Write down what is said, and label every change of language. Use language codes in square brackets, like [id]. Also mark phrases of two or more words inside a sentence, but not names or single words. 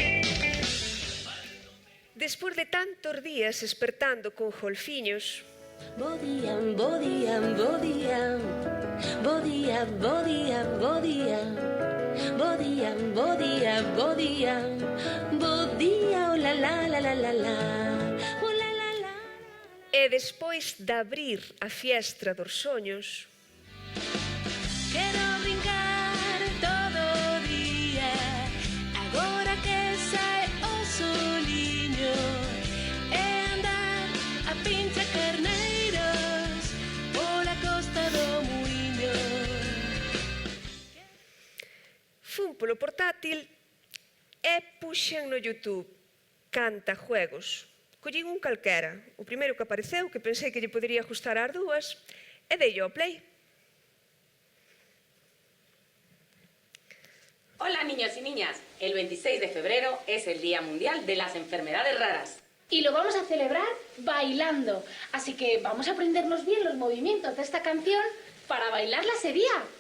[gl] despois de tantos días espertando con golfiños, Bo día, bo día, bo día, bo día, bo día, bo día, bo día, bo día, bo día, bo día, oh la la la la la la, oh la la la. e despois de abrir a fiestra dos soños, Quero brincar todo o día, agora que sae o soliño, e andar a pincha carneiros pola costa do muiño. fun polo portátil e puxen no YouTube Cantajuegos. Collín un calquera, o primeiro que apareceu, que pensei que lle podería gustar ás dúas, e dei ao play. [es] Hola niños y niñas, el 26 de febrero es el Día Mundial de las Enfermedades Raras. Y lo vamos a celebrar bailando. Así que vamos a aprendernos bien los movimientos de esta canción para bailarla ese día.